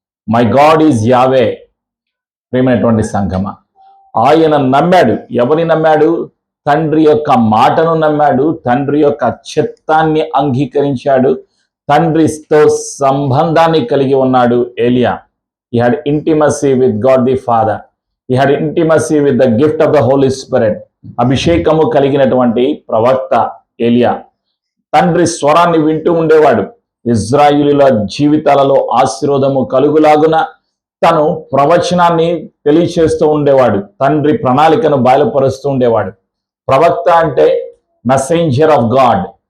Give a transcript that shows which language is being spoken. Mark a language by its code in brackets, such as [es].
[en] My God is Yahweh. [te] ప్రియమైనటువంటి సంగమ, ఆయన నమ్మాడు. ఎవరిని నమ్మాడు? తండ్రి యొక్క మాటను నమ్మాడు, తండ్రి యొక్క చిత్తాన్ని అంగీకరించాడు, తండ్రితో సంబంధాన్ని కలిగి ఉన్నాడు ఏలియా. [en] He had intimacy with God the Father. He had intimacy with the gift of the Holy Spirit. [te] అభిషేకము కలిగినటువంటి ప్రవక్త ఏలియా. తండ్రి స్వరాన్ని వింటూ ఉండేవాడు. ఇజ్రాయిలీల జీవితాలలో ఆశీర్వాదము కలుగులాగున తను ప్రవచనాన్ని తెలియచేస్తూ ఉండేవాడు. తండ్రి ప్రణాళికను బయలుపరుస్తూ ఉండేవాడు. ప్రవక్త అంటే [en] Messenger of God.